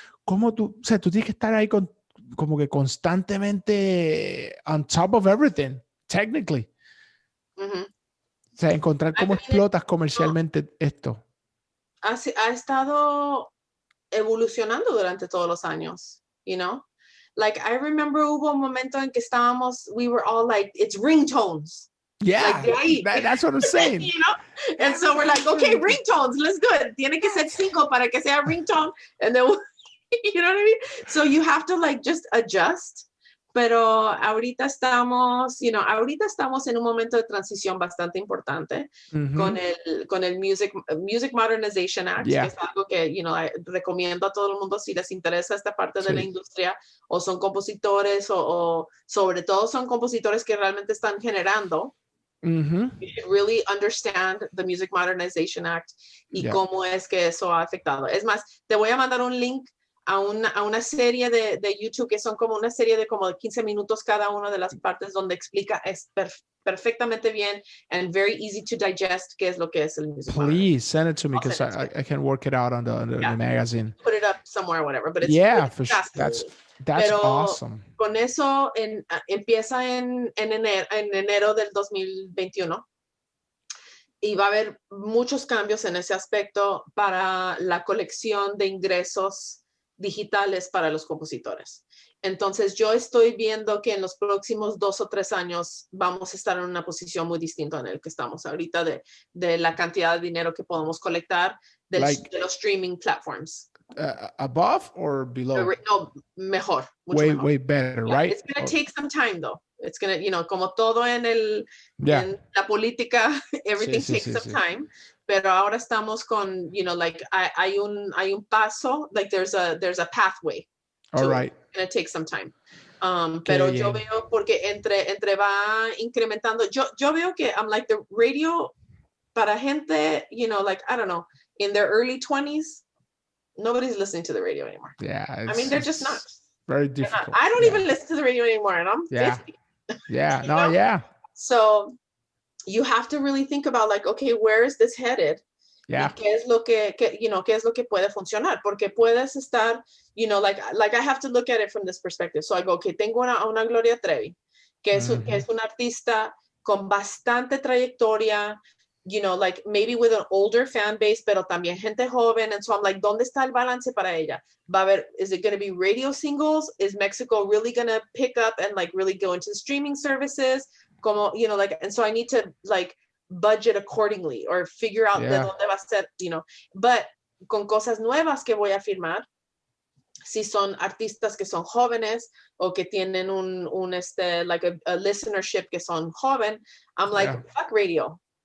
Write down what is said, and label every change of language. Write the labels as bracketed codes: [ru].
[es] ¿Cómo tú, o sea, tú tienes que estar ahí como que constantemente [en] on top of everything, technically? Ujú. [es] O sea, encontrar cómo explotas comercialmente esto. Ha estado evolucionando durante todos los años, [en] you know? Like, I remember [es] hubo un momento en que [en] we were all like, it's ringtones. Yeah, Like, that's what I'm saying. You know? And so we're like, okay, ringtones, let's do it. [es] Tiene que ser 5 para que sea ringtone. [en] And then, you know what I mean? So you have to like just adjust. [es] Pero ahorita estamos en un momento de transición bastante importante con el Music Modernization Act, que es algo que, recomiendo a todo el mundo si les interesa esta parte de la industria, o son compositores, o sobre todo son compositores que realmente están generando. [en] You should really understand the Music Modernization Act [es] y cómo es que eso ha afectado. Es más, te voy a mandar un link a una serie de YouTube que son como una serie de como 15 minutos cada una de las partes donde explica perfectamente bien [en] and very easy to digest [es] qué es lo que es el music. [en] Please send it to me because I can work it out on the magazine. Put it up somewhere or whatever, but it's really for sure. That's [es] Pero [en] awesome. [es] Con eso empieza en enero del 2021. Y va a haber muchos cambios en ese aspecto para la colección de ingresos digitales para los compositores. Entonces yo estoy viendo que en los próximos 2 o 3 años vamos a estar en una posición muy distinta en el que estamos ahorita de la cantidad de dinero que podemos colectar de los streaming platforms. [en] Above or below? [es] No, mejor. [en] Way better, right? It's going to take some time though. It's going to, [es] como todo en la política, [en] everything takes some time. [es] Pero ahora estamos con, hay un paso, [en] like there's a pathway. All right. It's going to take some time. [es] Pero yo veo, porque entre va incrementando, yo veo que [en] I'm like the radio [es] para gente, [en] like, I don't know, in their early 20s, nobody's listening to the radio anymore. Yeah. I mean, they're just not. Very difficult. I don't even listen to the radio anymore, and I'm 50. Yeah. No, yeah. So you have to really think about like, okay, where is this headed? Yeah. [es] ¿Qué es lo que puede funcionar? Porque puedes estar, [en] like I have to look at it from this perspective. So I go, okay, [es] tengo una Gloria Trevi, que es una artista con bastante trayectoria, [en] like maybe with an older fan base, [es] pero también gente joven. [en] And so I'm like, [es] ¿dónde está el balance para ella? Va a haber, [en] is it going to be radio singles? Is Mexico really going to pick up and like really go into the streaming services? [es] Como, [en] like, and so I need to like budget accordingly or figure out [es] de dónde va a ser, but con cosas nuevas que voy a firmar, si son artistas que son jóvenes o que tienen [en] like a listenership [es] que son joven, [en] I'm like, fuck radio.